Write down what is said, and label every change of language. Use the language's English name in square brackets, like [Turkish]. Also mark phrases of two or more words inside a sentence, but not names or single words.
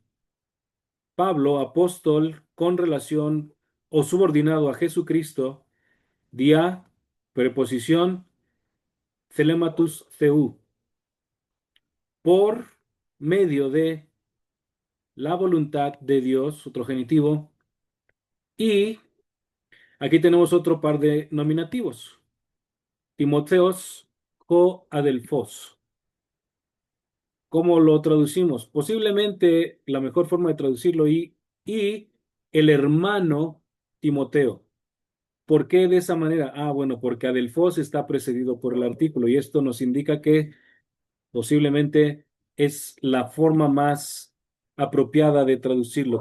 [Spanish] Pablo, apóstol con relación o subordinado a Jesucristo, dia, preposición, [Greek] θελήματος θεοῦ, [Spanish] por medio de la voluntad de Dios, otro genitivo, y aquí tenemos otro par de nominativos, [Greek] Τιμόθεος ὁ ἀδελφός. [Spanish] ¿Cómo lo traducimos? Posiblemente la mejor forma de traducirlo y el hermano Timoteo. ¿Por qué de esa manera? Bueno, porque adelphos está precedido por el artículo y esto nos indica que posiblemente es la forma más apropiada de traducirlo.